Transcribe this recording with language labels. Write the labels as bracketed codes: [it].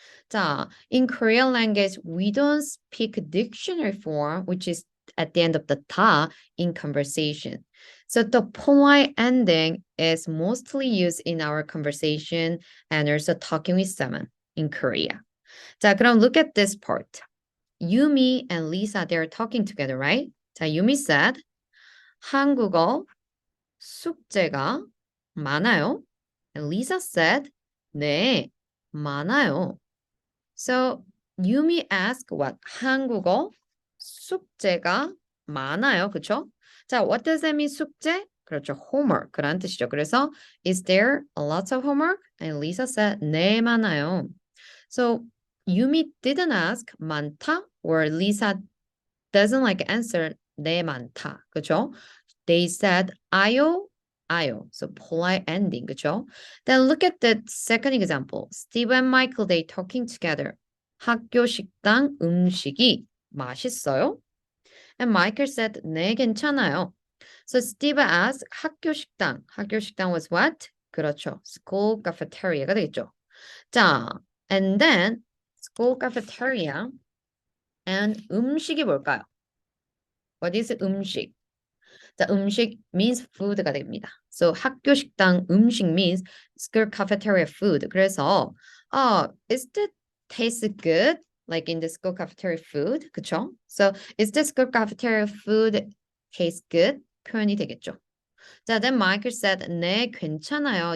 [en] 자, in Korean language, we don't speak dictionary form, which is at the end of the 다 in conversation. So the polite ending is mostly used in our conversation and also talking with someone in Korea. 자, 그럼 look at this part. Yumi and Lisa, they're talking together, right? [ko] 자, [en] Yumi said, [ko] 한국어 숙제가 많아요. [en] And Lisa said, [ko] 네, 많아요. [en] So Yumi asked what? [ko] 한국어 숙제가 많아요. 그렇죠? [en] 자, what does that mean 숙제? [ko] 그렇죠. homework라는 뜻이죠. [en] 그래서 is there a lot of homework? And Lisa said [ko] 네, 많아요. [en] So Yumi didn't ask 많다 or Lisa doesn't like answer [ko] 네, 많다. 그렇죠? [en] They said 아요, 아요. So polite ending, 그쵸? Then look at the second example. Steve and Michael, they talking together. [ko] 학교 식당 음식이 맛있어요? [en] And Michael said, [ko] 네, 괜찮아요. [en] So Steve asked, 학교 식당. 학교 식당 was what? [ko] 그렇죠. [en] School cafeteria가 되겠죠. 자, and then school cafeteria and [ko] 음식이 뭘까요? [en] What is 음식? 자, 음식 means food가 됩니다. So 학교 식당 음식 means school cafeteria food. 그래서 is the taste good? Like in the school cafeteria food, 그쵸? So is the school cafeteria food taste good? [ko] 표현이 되겠죠. [en] 자, then Michael said, [ko] 네, 괜찮아요.